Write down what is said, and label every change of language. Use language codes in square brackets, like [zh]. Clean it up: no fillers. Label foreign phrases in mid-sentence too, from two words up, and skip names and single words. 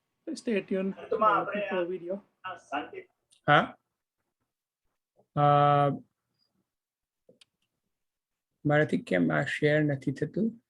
[en] stay tuned [gu] અંતમાં આપણે [en] for the video. [gu] આ શાંતિ હા મારાથી કેમ આ શેર નથી થતું?